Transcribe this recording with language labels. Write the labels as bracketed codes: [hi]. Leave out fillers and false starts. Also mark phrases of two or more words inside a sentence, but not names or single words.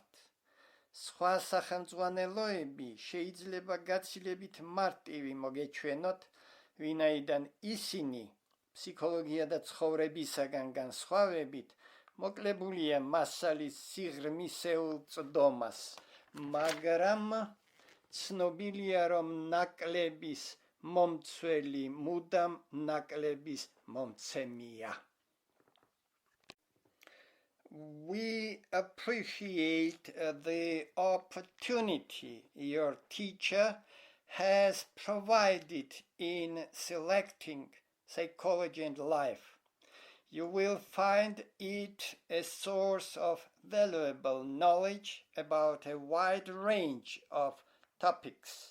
[ka] სხვა სახელმძღვანელოები შეიძლება გაცილებით მარტივი მოგეჩვენოთ, ვინაიდან ისინი ფსიქოლოგია და ცხოვრებისაგან განსხვავებით მოკლებულია მასალის სიღრმისეულ წვდომას, მაგრამ ცნობილია, რომ ნაკლების მომცველი მუდამ ნაკლების მომცემია. [en] We appreciate the opportunity your teacher has provided in selecting Psychology and Life. You will find it a source of valuable knowledge about a wide range of topics.